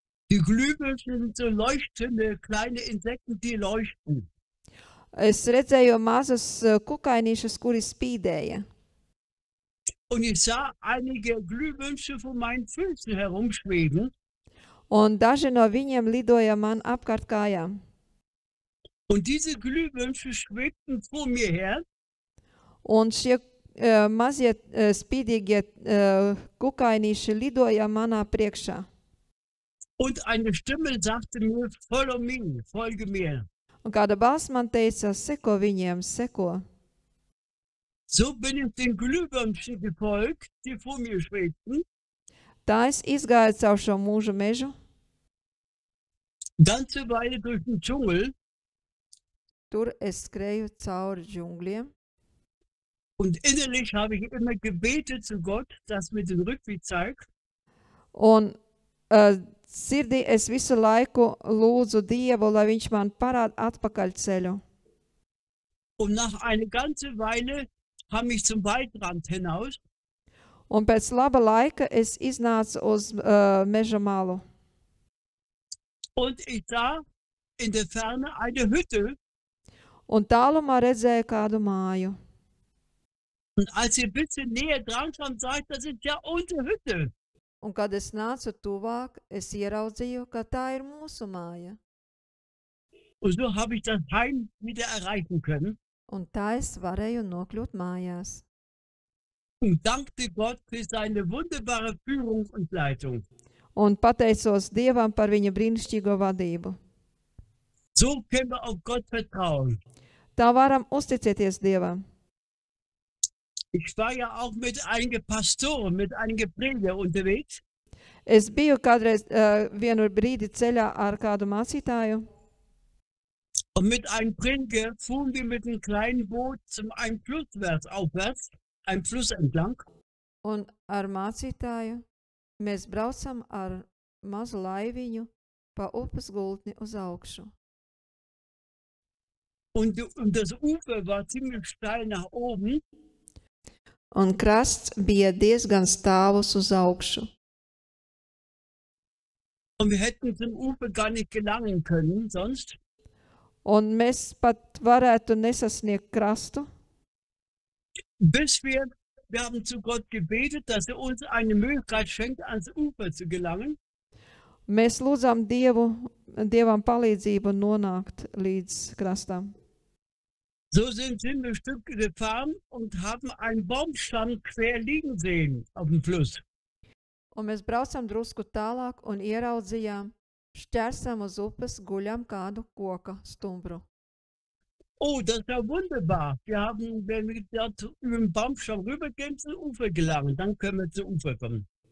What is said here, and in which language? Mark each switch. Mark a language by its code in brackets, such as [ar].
[de] Die Glühwürmchen sind so leuchtende kleine Insekten, die leuchten. [lv] Es redzēju mazas kukainīšas, kuri spīdēja. [de] Und ich sah einige Glühwürmchen vor meinen Füßen herumschweben. [lv] Un daži no viņiem lidoja man apkārt kājām. [de] Und diese Glühwürmchen schwebten vor mir her. [lv] Un šie mazie spīdīgie kukainīši lidoja manā priekšā. [de] Und eine Stimme sagte mir, [en] follow me, [de] folge mir. [lv] Un kāda balss man teica, seko viņiem, seko. [de] So bin ich den Glühwürmchen gefolgt, die vor mir schwebten. [lv] Tā es izgāju caur šo mūža mežu, [de] Ganze Weile durch den Dschungel. [lv] tur es skrēju cauri džungļiem. [de] Und innerlich habe ich immer gebetet zu Gott, dass mir den Rückweg zeigt. [lv] Un sirdī es visu laiku lūdzu Dievu, lai viņš man parāda atpakaļ ceļu. [de] Und nach einer ganzen Weile kam ich zum Waldrand hinaus. [lv] Un pēc laba laika es iznācu uz meža malu. [de] Und ich sah in der Ferne eine Hütte. [lv] Un tālumā redzēju kādu māju. [de] Und als ich ein bisschen näher dran kam, sah ich, das ist ja unsere Hütte. [lv] Un kad es nācu tuvāk, es ieraudzīju, ka tā ir mūsu māja. [de] Und so habe ich das Heim wieder erreichen können. [lv] Un tā es varēju nokļūt mājās. [de] Und dankte Gott für seine wunderbare Führung und Leitung. [lv] Un pateicos Dievam par viņa brīnišķīgo vadību. [de] So können wir auf Gott vertrauen. [lv] Tā varam uzticēties Dievam. [de] Ich war ja auch mit einigen Pastoren, mit einigen Prediger unterwegs. [lv] Es biju kādreiz vienu brīdi ceļā ar kādu mācītāju. [de] Und mit einem Prediger fuhren wir mit einem kleinen Boot zum einem Flusswärts aufwärts, einem Fluss entlang. [lv] Un ar mācītāju mēs braucam ar mazu laiviņu pa upes gultni uz augšu. [de] Und das Ufer war ziemlich steil nach oben. [lv] Un krasts bija diezgan stāvus uz augšu. [de] Und wir hätten zum Ufer gar nicht gelangen können sonst. [lv] Un mēs pat varētu nesasniegt krastu, [de] Bis wir haben zu Gott gebetet, dass er uns eine Möglichkeit schenkt, ans Ufer zu gelangen. [lv] mēs lūdzām Dievam palīdzību nonākt līdz krastam. [de] So sind wir ein Stück gefahren und haben einen Baumstamm quer liegen sehen auf dem Fluss. [lv] Un mēs braucam drusku tālāk un ieraudzījām šķērsām uz upes, guļam kādu koka stumbru. [de] Oh, das ist ja wunderbar. Wenn wir dort über den Baumstamm rübergehen, zum Ufer gelangen, dann können wir zum Ufer kommen.